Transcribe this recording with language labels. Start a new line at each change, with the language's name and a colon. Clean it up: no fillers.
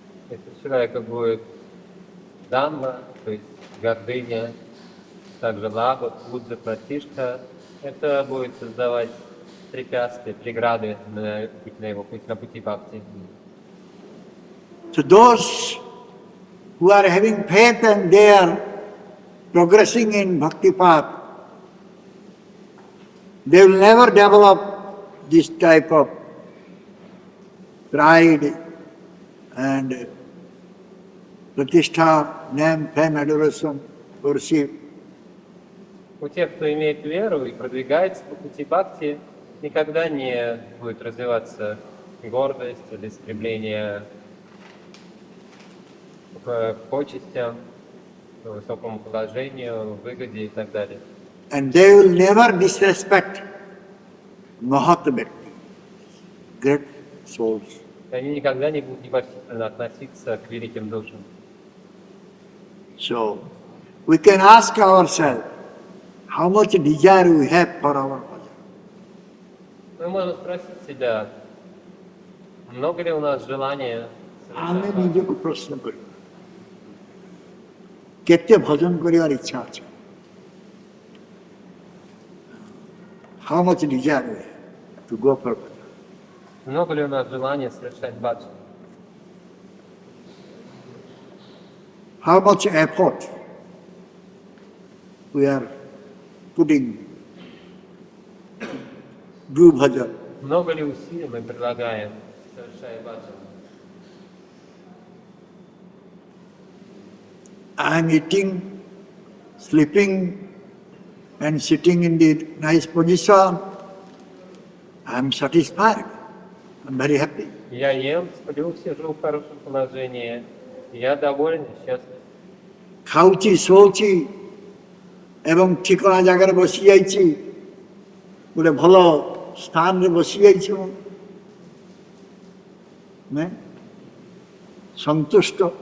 Russian: Если у человека будет дамба, то есть гордыня, также лаба, пуджа, пратишка, это будет создавать препятствия, преграды на его пути, на пути бхакти.
English: So those who are having faith and they are progressing in bhakti path, they will never develop this type of pride and pratishtha, name, fame, adoration, worship.
Russian: У тех, кто имеет веру и продвигается по пути бхакти, никогда не будет развиваться гордость или стремление к почестям, к высокому положению, выгоде и так далее.
English: And they will never disrespect Mahat Bhakti, great souls.
Russian: И они никогда не будут непочтительно относиться к великим душам.
English: So we can ask ourselves how much desire we have for our bhajan.
Russian: Мы можем спросить себя, много ли у нас желания
Odia: ଆମେ
Russian: совершать
Odia: ନିଜକୁ ପ୍ରଶ୍ନ କରିବା କେତେ ଭଜନ କରିବାର ଇଚ୍ଛା ଅଛି?
English: How much desire we have to go for bhajan?
Russian: много ли у нас желания совершать баджан?
English: How much effort we are putting do bhajan.
Russian: Много ли усилий мы предлагаем, совершая баджан?
English: I am eating, sleeping, and sitting in the nice position. I am satisfied. I am very happy.
Russian: Я ем, сплю, сижу в хорошем положении. Я доволен, счастлив.
Odia: ଖାଉଛି ଶୋଉଛି ଏବଂ ଠିକଣା ଜାଗାରେ ବସିଯାଇଛି, ଗୋଟେ ଭଲ ସ୍ଥାନରେ ବସିଯାଇଛି ମୁଁ ସନ୍ତୁଷ୍ଟ।